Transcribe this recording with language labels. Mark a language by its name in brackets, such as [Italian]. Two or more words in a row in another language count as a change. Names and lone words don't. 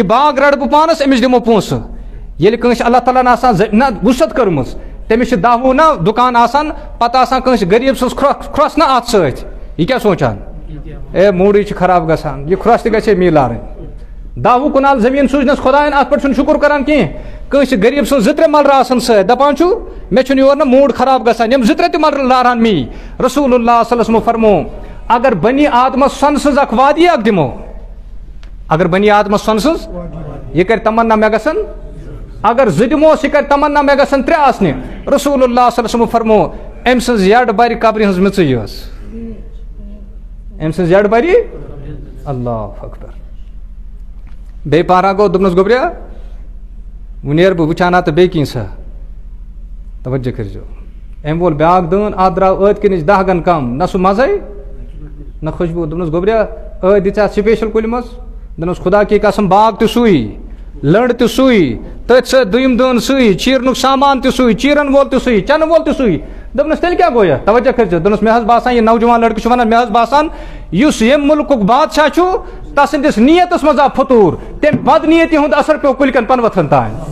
[Kashmiri] باغ رٹ بہ پانس امس دمو پونسہ یل کٲنٛسہِ اللہ تعالیٰ ہن آسان نہ وسعت کٔرمٕژ تٔمِس چھِ دہ وُہ نہ دُکان آسان پتہٕ آسان کٲنٛسہِ غریٖب سٕنٛز کھرٛوس نہ اتھ سۭتۍ یہ کیٛاہ سونٛچان اے موڈٕے چھِ خراب گژھان یہ کھرٛوس تہِ گژھِ ہے میٖلارٕنۍ دہ وُہ کنال زمیٖن سوٗزنس خۄدایَن اتھ پٮ۪ٹھ چھُنہٕ شُکر کران کینٛہہ کٲنٛسہِ غریٖب سٕنٛز زٕ ترٛےٚ ملرٕ آسان سۭتۍ دپان چھُ مےٚ چھُنہٕ یورٕ نہ موٗڈ خراب گژھان یِم زٕ ترٛےٚ تہِ ملرٕ لارہن می [Arabic] رسول اللہ صلی اللہ علیہ وسلم [Kashmiri] فرمو اگر بنی آدمس سۄنہٕ سٕنٛز اکھ وادی اکھ دمو اگر بنی آدمس سۄنہٕ سٕنٛز یہ کر تمنا مےٚ گژھن اگر زٕ دموس یہ کر تمنا مےٚ گژھن ترٛےٚ آسنہِ [Arabic] رسول اللہ صلی اللہ علیہ وسلم [Kashmiri] فرمو أمۍ سٕنٛز یڈ بر قبرِ ہٕنٛز میٚژٕے ٲس أمۍ سٕنٛز یڈ بر [Arabic] اللہ اکبر [Kashmiri] بیٚیہِ پارا گوٚو دوٚپنس گوٚبریا وۄنۍ نیرٕ بہٕ وٕچھان ہا تہٕ بیٚیہِ کینٛژھا توجہ کٔرۍزیو أمۍ وول بیٛاکھ دٲن اتھ درٛاو ٲدۍ کِنِچ 10 گن کم نہ سُہ مزے نہ خوشبوٗ دوٚپنس گوٚبریا ٲدۍ دِژ اتھ سپیشل کُلہِ منٛز دپنس [Urdu] خدا کی قسم [Kashmiri] باغ تہِ سُے لٔنڈ تہِ سُے تٔتھۍ سۭتۍ دوٚیِم دٲن سُے چیٖرنُک سامان تہِ سُے چیٖرن وول تہِ سُے چنہٕ وول تہِ سُے دپنس تیٚلہِ کیٛاہ گوٚو یتھ توجہ کٔرۍزیو دوٚپنس مےٚ حظ باسان یہ نوجوان لڑکہٕ چھُ ونان مےٚ حظ باسان یُس ییٚمہِ مُلکُک بادشاہ چھُ تسٕنٛدِس نیتس منٛز آو فطوٗر تمہِ بدنیتی ہُنٛد اثر پیوٚو کُلۍ کٮ۪ن پنہٕ تانۍ